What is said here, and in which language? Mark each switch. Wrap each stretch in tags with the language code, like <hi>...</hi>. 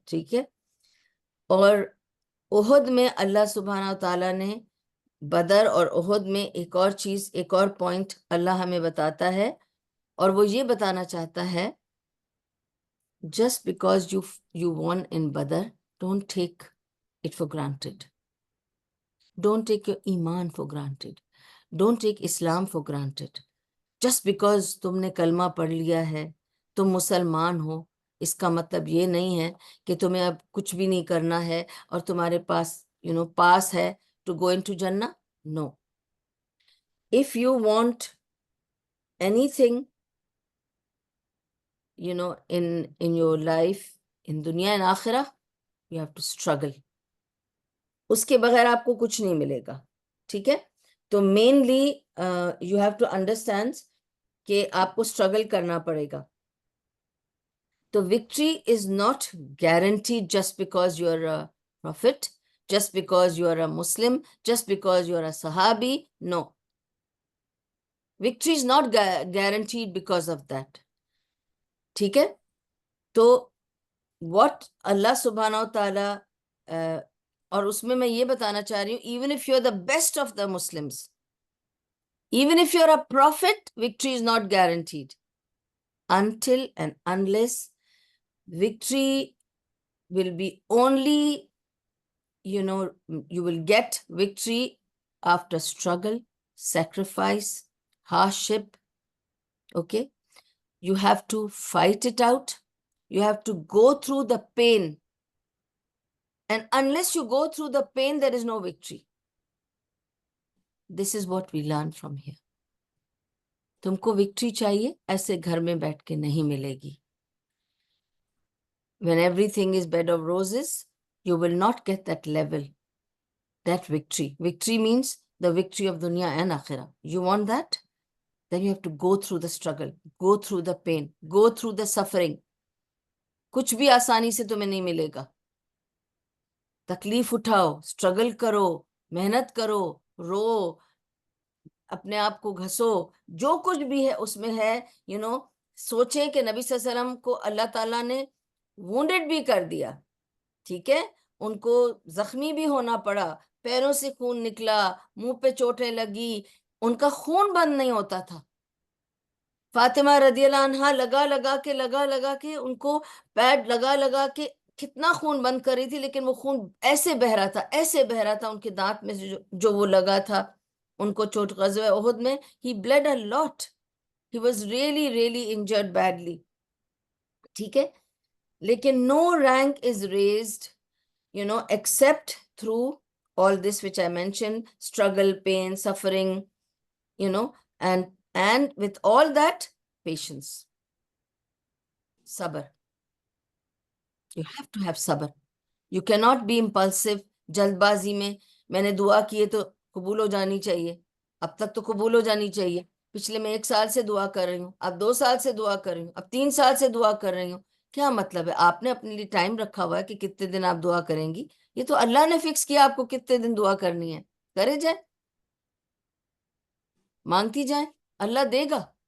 <ur>ٹھیک ہے؟ اور احد میں اللہ سبحانہ تعالیٰ نے بدر اور احد میں ایک اور چیز، ایک اور پوائنٹ اللہ ہمیں بتاتا ہے، اور وہ یہ بتانا چاہتا ہے</ur> <en>just because you won in Badr, don't take it for granted. Don't take your iman for granted. Don't take Islam for granted. Just because</en> <ur>تم نے کلمہ پڑھ لیا ہے، تم مسلمان ہو، اس کا مطلب یہ نہیں ہے کہ تمہیں اب کچھ بھی نہیں کرنا ہے اور تمہارے پاس پاس ہے</ur> <en>to go into Jannah. No. If you want anything, in your life, in dunya and akhirah, you have to struggle.</en> <ur>اس کے بغیر آپ کو کچھ نہیں ملے گا. ٹھیک ہے؟ تو</ur> <en>mainly you have to understand</en> <ur>کہ آپ کو اسٹرگل کرنا پڑے گا.</ur> <en>تو victory is not guaranteed just because you are a prophet, just because you are a Muslim, just because you are a صحابی. No, victory is not guaranteed because of that.</en> <ur>ٹھیک ہے؟</ur> <en>تو واٹ اللہ سبحانہ و تعالی،</en> <ur>اور اس میں یہ بتانا چاہ رہی ہوں،</ur> <en>Even if you are the best of the Muslims, even if you're a prophet, victory is not guaranteed until and unless victory will be only, you will get victory after struggle, sacrifice, hardship. Okay? You have to fight it out. You have to go through the pain. And unless you go through the pain, there is no victory. This is what we learn from here.</en> <ur>تم کو victory چاہیے، ایسے گھر میں بیٹھ کے نہیں ملے گی.</ur> <en>When everything is bed of roses, you will not get that level, that victory. Victory means the victory of dunya and akhirah. You want that? Then you have to go through the struggle, go through the pain, go through the suffering.</en> <ur>کچھ بھی آسانی سے تمہیں نہیں ملے گا. تکلیف اٹھاؤ، struggle کرو، محنت کرو، رو، اپنے آپ کو گھسو، جو کچھ بھی ہے اس میں ہے. سوچیں کہ نبی صلی اللہ علیہ وسلم کو اللہ تعالیٰ نے وونڈڈ بھی کر دیا. ٹھیک ہے؟ ان کو زخمی بھی ہونا پڑا، پیروں سے خون نکلا، منہ پہ چوٹیں لگی، ان کا خون بند نہیں ہوتا تھا. فاطمہ رضی اللہ عنہا لگا لگا کے ان کو پیڈ لگا کے کتنا خون بند کر رہی تھی، لیکن وہ خون ایسے بہ رہا تھا ان کے دانت میں سے جو وہ لگا تھا. ان کو چوٹ غزوہ احد میں</ur> <en>he bled a lot. He was really injured badly.</en> <ur>ٹھیک ہے؟ لیکن</ur> <en>no rank is raised, except through all this which I mentioned: struggle, pain, suffering, and with all that, patience, sabr. You have to have sabr. You cannot be impulsive.</en> <ur>جلد بازی میں نے دعا کی ہے تو قبول ہو جانی چاہیے. اب تک تو قبول ہو جانی چاہیے. پچھلے میں 1 سال سے دعا کر رہی ہوں، اب 2 سال سے دعا کر رہی ہوں، اب 3 سال سے دعا کر رہی ہوں. کیا مطلب ہے؟ آپ نے اپنے لیے ٹائم رکھا ہوا ہے کہ کتنے دن آپ دعا کریں گی. یہ تو اللہ نے فکس کیا آپ کو کتنے دن دعا کرنی ہے. کرے جائیں، مانگتی جائیں، اللہ دے گا.</ur>